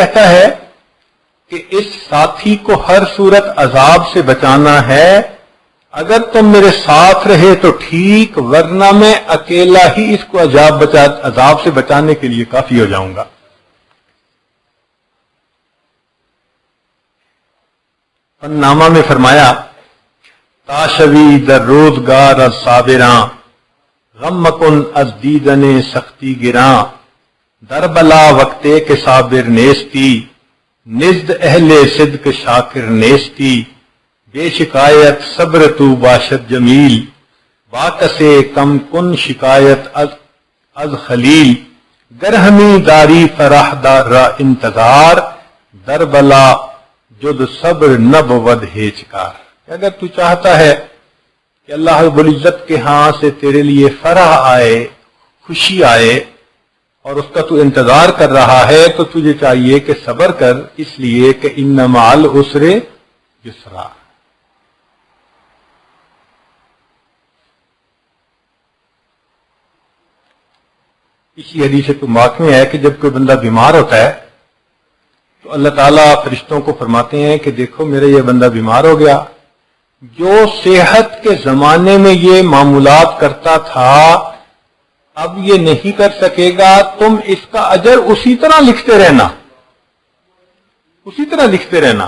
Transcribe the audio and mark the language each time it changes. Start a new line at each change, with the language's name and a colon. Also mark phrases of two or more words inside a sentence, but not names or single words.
Urdu: صبر کہتا ہے کہ اس ساتھی کو ہر صورت عذاب سے بچانا ہے، اگر تم میرے ساتھ رہے تو ٹھیک، ورنہ میں اکیلا ہی اس کو عذاب سے بچانے کے لیے کافی ہو جاؤں گا۔ نامہ میں فرمایا
Persian: تاشوی در روزگار از صابراں، غم مکن از دیدن سختی گراں، در بلا وقتے کے صابر نیستی، نزد اہل صدق شاکر نیستی، بے شکایت صبر تو باشد جمیل، باکسے کم کن شکایت از خلیل، گر ہمی داری فرح دار را انتظار، در بلا جد صبر نہ بود ہیچکار۔
Urdu: اگر تو چاہتا ہے کہ اللہ رب العزت کے ہاں سے تیرے لیے فرح آئے، خوشی آئے، اور اس کا تو انتظار کر رہا ہے، تو تجھے چاہیے کہ صبر کر، اس لیے کہ
Arabic: ان مع العسر یسرا۔
Urdu: اسی حدیث پاک میں ہے کہ جب کوئی بندہ بیمار ہوتا ہے تو اللہ تعالیٰ فرشتوں کو فرماتے ہیں کہ دیکھو میرا یہ بندہ بیمار ہو گیا، جو صحت کے زمانے میں یہ معمولات کرتا تھا اب یہ نہیں کر سکے گا، تم اس کا اجر اسی طرح لکھتے رہنا، اسی طرح لکھتے رہنا۔